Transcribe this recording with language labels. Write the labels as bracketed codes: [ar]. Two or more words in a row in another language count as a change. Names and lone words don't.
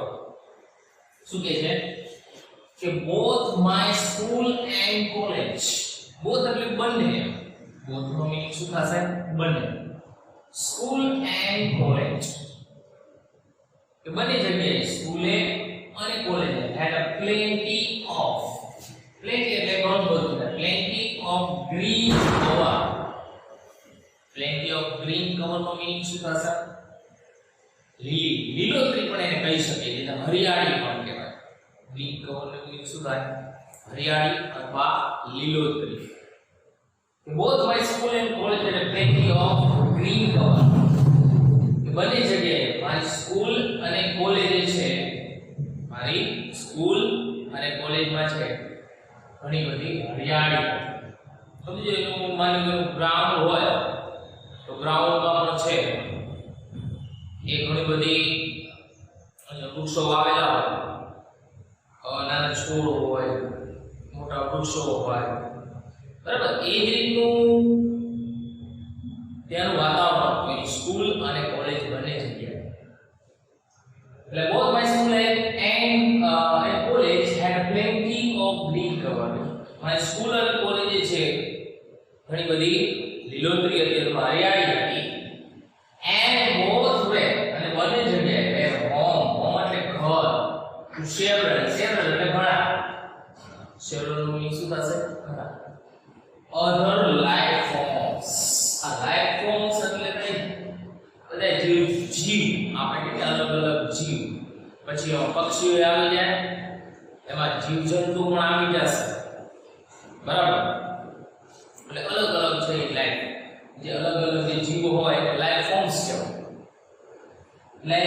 [gu] શું કહે છે કે [en] both my school and college. [gu] બોથ એટલે બંને. બોથ નો મીનિંગ શું થશે? બંને. [en] school and college [gu] કે બંને જગ્યાએ સ્કૂલે અને કોલેજે [en] had a plenty of, [gu] plenty એટલે ઘણું બધું, [en] plenty of green cover. plenty of green cover [gu] નો મીનિંગ શું થશે? લીલોતરી પણ એને કહી શકીએ, જેને હરિયાળી પણ કહેવાય. [en] green cover [gu] નો મીનિંગ શું થાય? હરિયાળી અથવા લીલોતરી. [en] both my school and college had a plenty of green cover. [gu] બંને જગ્યાએ મારી સ્કૂલ અને કોલેજ છે, મારી સ્કૂલ અને કોલેજમાં છે ઘણી બધી હરિયાળી. સમજો એનું માની લો ગ્રાઉન્ડ હોય તો ગ્રાઉન્ડમાં પણ છે એ ઘણી બધી વૃક્ષો વાવેલા હોય, નાના છોડ હોય, મોટા વૃક્ષો હોય. બરાબર, એ જ રીતનું ત્યાંનું વાતાવરણ હોય સ્કૂલ અને કોલેજ બંને જગ્યાએ. એટલે [en] both my school and college had plenty of green cover. [gu] મારી સ્કૂલ અને કોલેજ છે ઘણી બધી લીલોતરી હતી અથવા હરિયાળી હતી. [en] and both were [gu] અને બંને જગ્યાએ home એટલે ઘર, several એટલે ઘણા. several નું મીનિંગ શું થશે? ઘણા. [en] other life forms. [gu] આ [en] life forms [gu] એટલે કઈ? બધા જીવ આપણે કે અલગ અલગ જીવ. પછી પક્ષીઓ આવી જાય, એમાં જીવજંતુ પણ આવી જશે. બરાબર, એટલે અલગ અલગ છે લાઈફ. જે અલગ અલગ જે જીવો હોય એ [en] life forms [gu] કહેવાય.